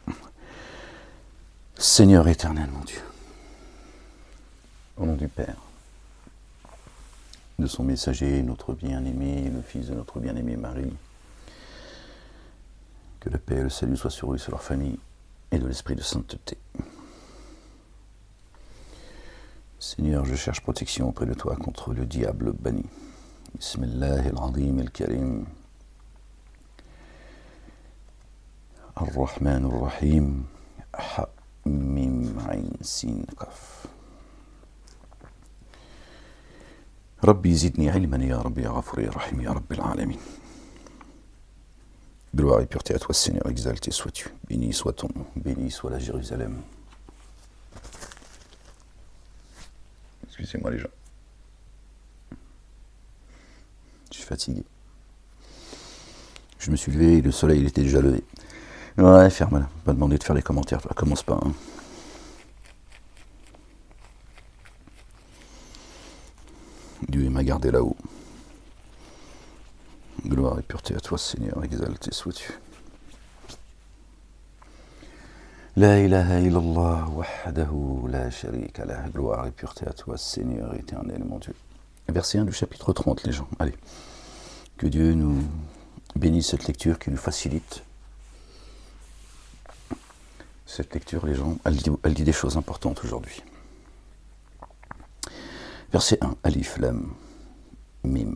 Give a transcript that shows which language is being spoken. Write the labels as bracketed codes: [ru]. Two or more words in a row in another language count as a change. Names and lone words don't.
[fr] Seigneur éternel, mon Dieu, au nom du Père, de son messager, notre bien-aimé, le fils de notre bien-aimé Marie, que la paix et le salut soient sur eux et sur leur famille, et de l'esprit de sainteté. Seigneur, je cherche protection auprès de toi contre le diable banni. [ar] بسم الله العظيم الكريم. الرحمن الرحيم. حا ميم عين سين قاف. رب زدني علما يا رب يا غفور يا رحيم يا رب العالمين. [fr] Gloire et pureté à toi, Seigneur, exalté sois-tu. Béni soit ton nom, béni soit la Jérusalem. Excusez-moi les gens. Je suis fatigué. Je me suis levé et le soleil il était déjà levé. Ouais, ferme-la. Pas demander de faire des commentaires, toi. Commence pas. Hein. Dieu m'a gardé là-haut. Gloire et pureté à toi, Seigneur, exalté sois-tu. [ar] لا إله إلا الله وحده لا شريك له. [fr] Gloire et pureté à toi, Seigneur éternel, mon Dieu. Verset 1 du chapitre 30, les gens. Allez. Que Dieu nous bénisse cette lecture, qui nous facilite. Cette lecture, les gens, elle dit des choses importantes aujourd'hui. Verset 1, [ar] ألف، لام، ميم.